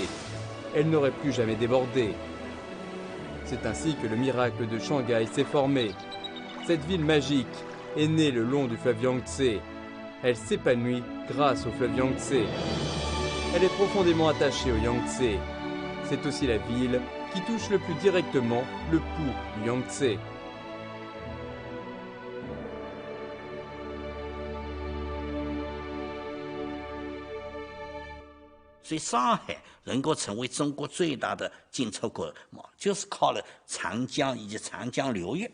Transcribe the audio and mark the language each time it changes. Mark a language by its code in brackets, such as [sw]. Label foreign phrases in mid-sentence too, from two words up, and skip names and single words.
[fr] Elle n'aurait plus jamais débordé. C'est ainsi que le miracle de Shanghai s'est formé. Cette ville magique est née le long du fleuve Yangtze. Elle s'épanouit grâce au fleuve Yangtze. Elle est profondément attachée au Yangtze. C'est aussi la ville qui touche le plus directement le pouls du Yangtze. [zh] 所以上海能够成为中国最大的进出口嘛，就是靠了长江以及长江流域。